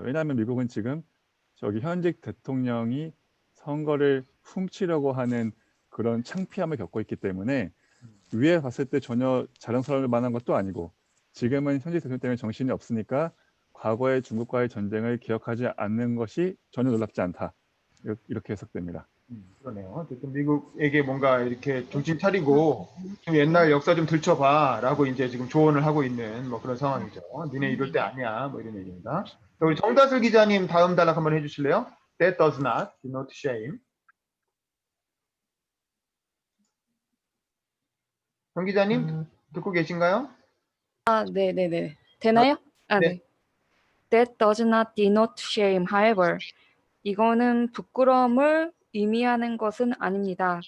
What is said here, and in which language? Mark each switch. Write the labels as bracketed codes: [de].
[ko] 왜냐하면 미국은 지금 저기 현직 대통령이 선거를 훔치려고 하는 그런 창피함을 겪고 있기 때문에 위에 봤을 때 전혀 자랑스러울 만한 것도 아니고 지금은 현직 대통령 때문에 정신이 없으니까 과거의 중국과의 전쟁을 기억하지 않는 것이 전혀 놀랍지 않다. 이렇게 해석됩니다. 그러네요. 어쨌든 미국에게 뭔가 이렇게 정신 차리고 좀 옛날 역사 좀 들춰봐라고 이제 지금 조언을 하고 있는 뭐 그런 상황이죠. 니네 이럴 때 아니야, 뭐 이런 얘기입니다. 자, 우리 정다슬 기자님 다음 단락 한번 해주실래요? [en] That does not denote shame. [ko] 정 기자님 듣고 계신가요? 네네네. 되나요? 네. 네. [en] That does not denote shame. However, [ko] 이거는 부끄러움을 의미하는 것은 아닙니다.